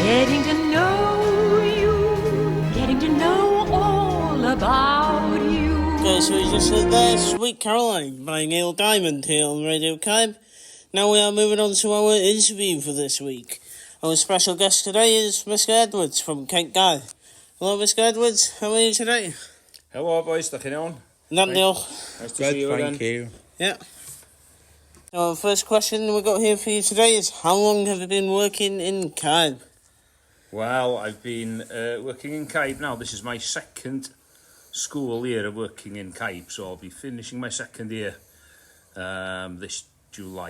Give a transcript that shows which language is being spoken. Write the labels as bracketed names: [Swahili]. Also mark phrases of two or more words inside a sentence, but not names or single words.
[English] Getting to know you, getting to know all about you. Okay, so we just heard there Sweet Caroline by Neil Diamond here on Radio CAYB. Now we are moving on to our interview for this week. Our special guest today is Mr. Edwards from Cape Guy. Hello, Mr. Edwards. How are you today? Hello boys, [Welsh] dach chi'n iawn? [English] Not Neil. Nice to see you again. Thank you. Yeah. Our first question we got here for you today is, how long have you been working in CAYB? Well, I've been working in CAYB now. This is my second school year of working in CAYB, so I'll be finishing my second year this July.